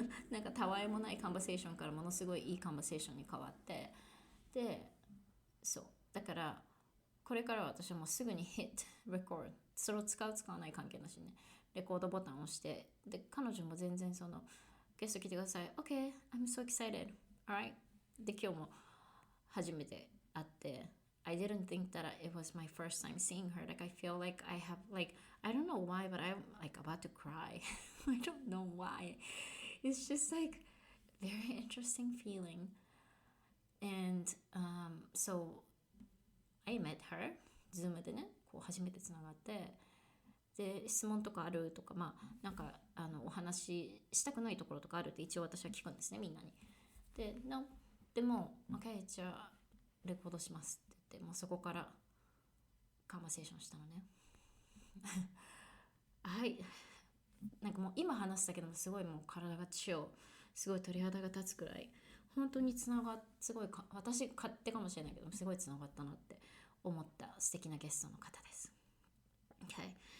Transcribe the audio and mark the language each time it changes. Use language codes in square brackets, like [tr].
[ja] なんかたわいもないカンバセーションからものすごいいいカンバセーションに変わって、でそうだからこれからは私はもうすぐに [en] hit record、 [ja] それを使わない関係なしにねレコードボタンを押して、で彼女も全然そのゲスト来てください [en] OK I'm so excited alright [ja] で今日も初めて会って、 [en] I didn't think that it was my first time seeing her. Like I feel like I have like I don't know why, but I'm like about to cry. I don't know why. It's just like very interesting feeling. And So I met her [ja] Zoom でねこう初めてつながって、で質問とかあるとか、なんかお話ししたくないところとかあるって一応私は聞くんですね、みんなに。でも OK じゃあレコードしますって言って、もうそこからカンバセーションしたのねはい、なんかもう今話したけどもすごいもう体がすごい鳥肌が立つくらい本当にすごい私勝手かもしれないけどすごいつながったなって思った素敵なゲストの方です。Okay。